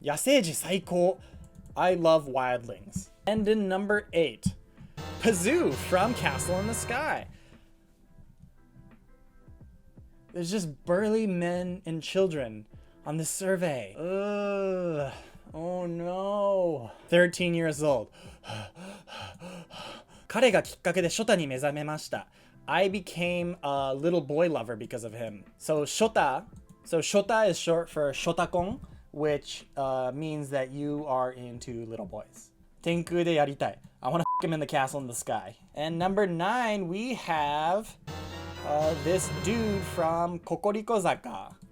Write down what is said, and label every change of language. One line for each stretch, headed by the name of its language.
Japanese: Yaseiji Saiko.
English: I love wildlings. And in number 8, Pazoo from Castle in the Sky. There's just burly men and children on this survey. Ugh. Oh no. 13 years old.
Japanese: 彼がきっかけでショタに目覚めました。
English: I became a little boy lover because of him. So Shota is short for Shotakon, which means that you are into little boys.
Japanese: Tenku de yaritai.
English: I want to him in the castle in the sky. And number 9, we have this dude from Kokoriko Zaka.